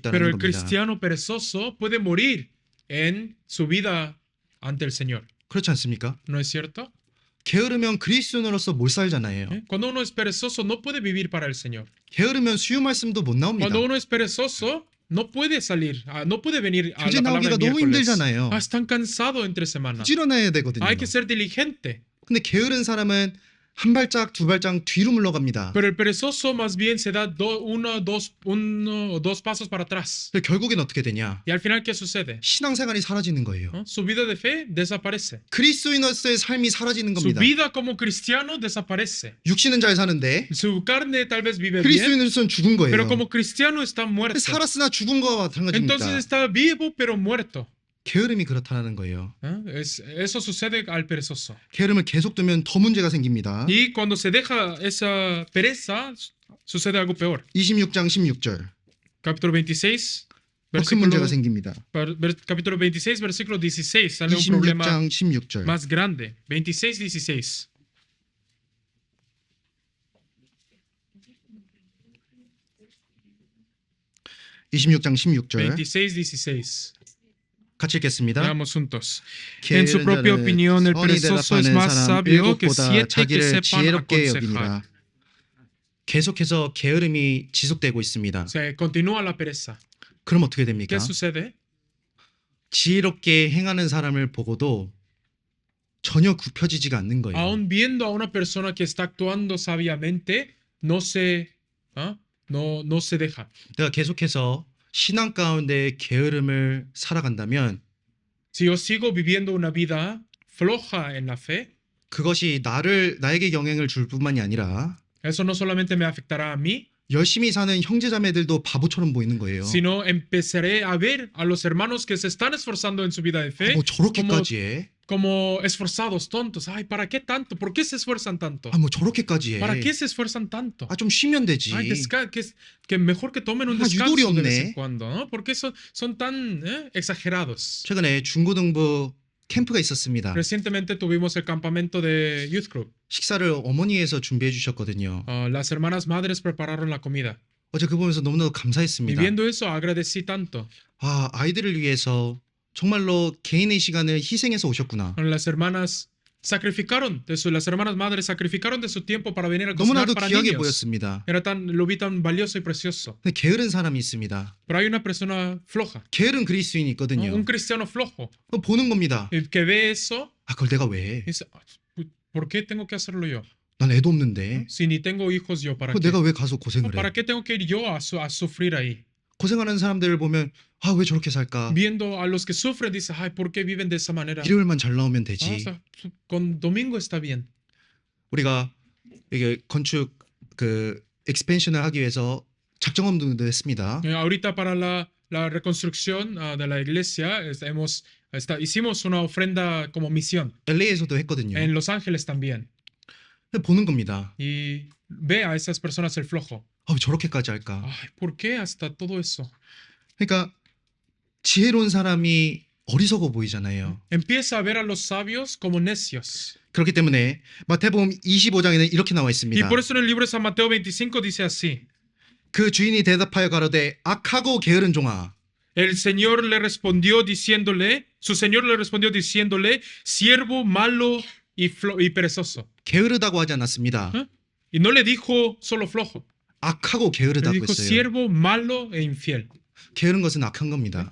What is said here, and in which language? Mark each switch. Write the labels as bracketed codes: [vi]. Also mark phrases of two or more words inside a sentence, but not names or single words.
[es] Pero [ko] 있다는 [es] el [ko] 겁니다. [es] cristiano perezoso puede morir en su vida ante el Señor. [ko] 그렇지 않습니까? [es] ¿No es cierto? [ko] 게으르면 그리스도인으로서 못 살잖아요. [es] Cuando uno es perezoso no puede vivir para el Señor. [ko] 게으르면 수요 말씀도 못 나옵니다. [es] Cuando uno es perezoso no puede salir, no puede venir a [ko] 교제 [es] la palabra [ko] 나오기가 [es] el [ko] 너무 [es] miércoles. [ko] 힘들잖아요. [es] Están cansados entre semanas. [ko] 부지런해야 되거든요. [es] Hay que ser diligente. [ko] 근데 게으른 사람은 한 발짝 두 발짝 뒤로 물러갑니다. [es] Pero el perezoso más bien se da uno o dos pasos para atrás. [ko] 그래서 결국엔 어떻게 되냐? [es] Y al final, ¿qué sucede? [ko] 신앙생활이 사라지는 거예요. [es] Su vida de fe desaparece. [ko] 그리스도인으로서의 삶이 사라지는 [es] Su [ko] 겁니다. [es] vida como cristiano desaparece. [ko] 육신은 잘 사는데 [es] Su carne tal vez vive bien, [ko] 그리스도인으로서는 죽은 거예요. [es] pero como cristiano está muerto. [ko] 살았으나 죽은 거와 [es] Entonces [ko] 마찬가지입니다. [es] está vivo pero muerto. [ko] 게으름이 그렇다는 거예요. [es] Eso sucede al perezoso. [ko] 게으름을 계속 두면 더 문제가 생깁니다. [es] Y cuando se deja esa pereza, sucede algo peor. [ko] 26장 16절. [es] Capítulo 26, [ko] 더 큰 문제가 [es] versículo, [ko] 생깁니다. [es] capítulo 26, versículo 16. Sale un problema [ko] 26장 16절. [es] más grande. 26, 16. [ko] (26장 16절) [es] 26, 16. [ko] 같이 읽겠습니다. [es] Veamos juntos. En su propia [ko] 게으른 [es] opinión, el [ko] 자는 선이 [es] perezoso es [ko] 대답하는 [es] más [ko] 사람 [es] sabio que [ko] 일곱보다 [es] 7 que [ko] 자기를 [es] sepan [ko] 지혜롭게 [es] aconsejar. [ko] 여기니라. 계속해서 게으름이 지속되고 있습니다. [es] Se continúa la pereza. [ko] 그럼 어떻게 됩니까? [es] ¿Qué sucede? [ko] 지혜롭게 행하는 사람을 보고도 전혀 굽혀지지가 않는 거예요. [es] Aún viendo a una persona que está actuando sabiamente, no se deja. [ko] 내가 계속해서 신앙 가운데 게으름을 살아간다면 [es] Si yo sigo viviendo una vida floja en la fe, [ko] 그것이 나에게 영향을 줄 뿐만이 아니라 [es] eso no solamente me afectará a mí, [ko] 열심히 사는 형제자매들도 바보처럼 보이는 거예요. [es] sino empezaré a ver a los hermanos que se están esforzando en su vida de fe [ko] 뭐 저렇게까지 해? [es] como esforzados, tontos. Ay, ¿para qué tanto? ¿Por qué se esfuerzan tanto? [ko] 뭐 저렇게까지 해? [es] ¿Para qué se esfuerzan tanto? [ko] 좀 쉬면 되지. [es] Ay, que mejor que tomen un [ko] 유도리 [es] descanso de vez [ko] 없네. [es] en cuando, ¿no? ¿Por qué son tan exagerados? [ko] 최근에 중고등부 캠프가 있었습니다. [es] Recientemente tuvimos el campamento de [en] Youth Group. [ko] 식사를 어머니에서 준비해 주셨거든요. [es] Las hermanas madres prepararon la comida. [ko] 어제 그거 보면서 너무나도 [es] Y [ko] 감사했습니다. [es] viendo eso, agradecí tanto. [ko] 아이들을 위해서 정말로 개인의 시간을 희생해서 오셨구나. [es] Las hermanas las hermanas madres sacrificaron de su tiempo para venir a cocinar [ko] 너무나도 [es] para [ko] 귀하게 [es] niños. [ko] 보였습니다. [es] Lo vi tan valioso y precioso. [ko] 근데 게으른 사람이 있습니다. [es] Pero hay una persona floja, [ko] 게으른 그리스도인이 [es] ¿no? [ko] 있거든요. [es] Un cristiano flojo, [ko] 그거 보는 겁니다. [es] que ve eso [ko] 그걸 내가 왜 해? [es] y dice, ¿por qué tengo que hacerlo yo? [ko] 난 애도 없는데. [es] Si ni tengo hijos yo, ¿para [ko] 그거 [es] qué? [ko] 내가 왜 가서 고생을 해? [es] ¿Para qué tengo que ir yo a sufrir ahí? [ko] 고생하는 사람들을 보면 왜 저렇게 살까? [es] Viendo a los que sufren, dice, ay, ¿por qué viven de esa manera? [ko] 일요일만 잘 나오면 [es] O [ko] 되지. [es] sea, con domingo está bien. [ko] 우리가 이게 건축 expansion을 하기 위해서 작정금도 했습니다. [es] Ahorita para la reconstrucción de la iglesia hicimos una ofrenda como misión. [ko] LA에서도 했거든요. [es] En Los Ángeles también. [ko] 보는 겁니다. [es] Y ve a esas personas el flojo. [ko] 왜 저렇게까지 할까? [es] Ay, ¿por qué hasta todo eso? [ko] 그러니까 지혜로운 사람이 어리석어 보이잖아요. [es] Empieza a ver a los sabios como necios. [ko] 그렇기 때문에 마태복음 25장에는 이렇게 나와 [es] Y [ko] 있습니다. [es] por eso en el libro de San Mateo 25 dice así. [ko] 그 주인이 대답하여 가로되 악하고 게으른 종아 [es] Su señor le respondió diciéndole, siervo malo y perezoso. [ko] 게으르다고 하지 않았습니다. [es] Y no le dijo solo flojo. [ko] 악하고 [es] Le [ko] 게으르다고 [es] dijo [ko] 했어요. [es] siervo malo e infiel. [ko] 게으른 것은 악한 겁니다.